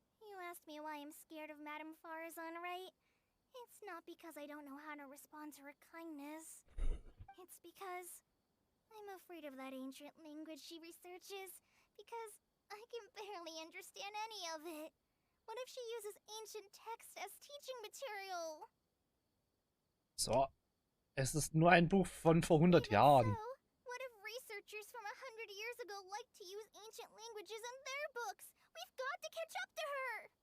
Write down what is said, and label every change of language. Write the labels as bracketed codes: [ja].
[en] You asked me why I'm scared of Madame Faruzan, right? It's not because I don't know how to respond to her kindness. It's because I'm afraid of that ancient language she researches, because I can barely understand any of it. What if she uses ancient text as teaching material? [de] So, es ist nur ein Buch von vor 100 Jahren. [en] So, what if researchers from 100 years ago like to use ancient languages in their books? We've got to catch up to her!